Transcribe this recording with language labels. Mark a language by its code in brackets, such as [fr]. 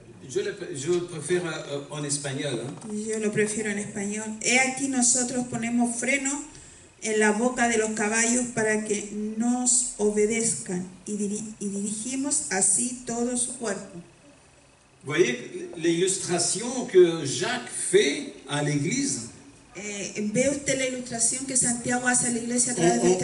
[fr] je préfère en espagnol, hein. [es] yo lo prefiero en español. He aquí nosotros ponemos freno en la boca de los caballos para que nos obedezcan y dirigimos así todo su cuerpo. [fr] Vous voyez l'illustration que Jacques fait à l'église [es] ¿Ve usted la ilustración que Santiago hace a la iglesia a través de este